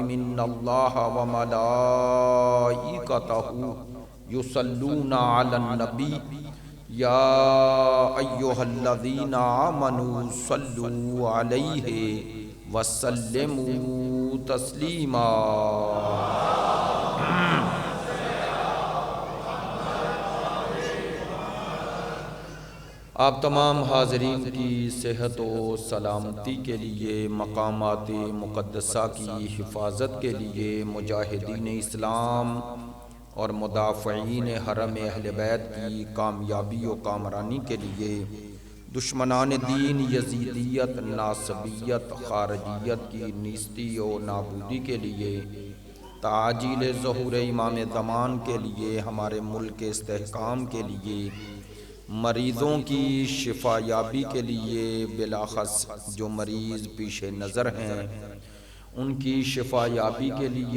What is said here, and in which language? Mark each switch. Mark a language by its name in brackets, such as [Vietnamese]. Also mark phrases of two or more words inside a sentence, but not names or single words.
[Arabic] ان الله وملائكته يصلون على النبي يا أيها الذين آمنوا صلوا عليه وسلموا تسليما. [Urdu] آپ تمام حاضرین کی صحت و سلامتی کے لیے، مقامات مقدسہ کی حفاظت کے لیے، مجاہدین اسلام اور مدافعین حرم اہل بیت کی کامیابی و کامرانی کے لیے، دشمنان دین یزیدیت، ناصبیت، خارجیت کی نیستی و نابودی کے لیے، تعجیل ظہور امام زمان کے لیے، ہمارے ملک کے استحکام کے لیے، مریضوں کی شفا یابی کے لیے، بالاخص جو مریض پیش نظر ہیں ان کی شفا یابی کے لیے